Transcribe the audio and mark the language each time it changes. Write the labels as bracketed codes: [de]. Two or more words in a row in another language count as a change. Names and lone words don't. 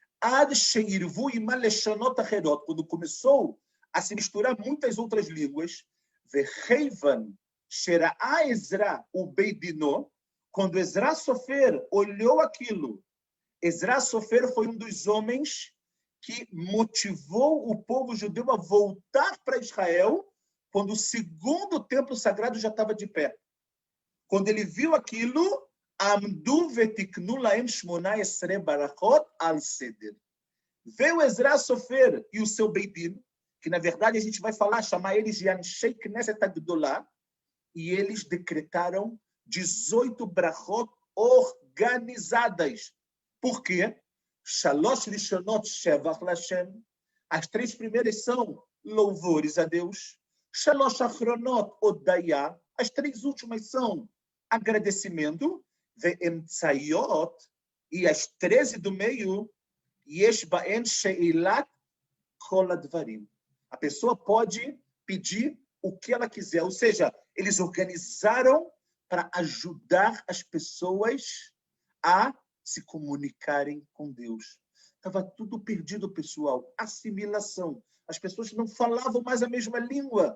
[pt] Quando começou a se misturar muitas outras línguas, quando Ezra Sofer olhou aquilo, Ezra Sofer foi um dos homens que motivou o povo judeu a voltar para Israel quando o segundo templo sagrado já estava de pé. Quando ele viu aquilo, [he] עמדו ותקנו להם שמונה עשרה ברכות על הסדר. [pt] Veio Ezra Sofer e o seu Beit Din, que na verdade a gente vai chamar eles de Anshei Knesset Agdolah, e eles decretaram 18 brachot organizadas. Por quê? [he] שלש ראשונות שבח להשם. [pt] As 3 primeiras são louvores a Deus. [he] שלש אחרונות הודאה. [pt] As 3 últimas são agradecimento. Ve'emtzayot. E as 13 do meio, [he] יש בהן שאלת כל הדברים. [pt] A pessoa pode pedir o que ela quiser. Ou seja, eles organizaram para ajudar as pessoas a se comunicarem com Deus. Estava tudo perdido, pessoal. Assimilação. As pessoas não falavam mais a mesma língua.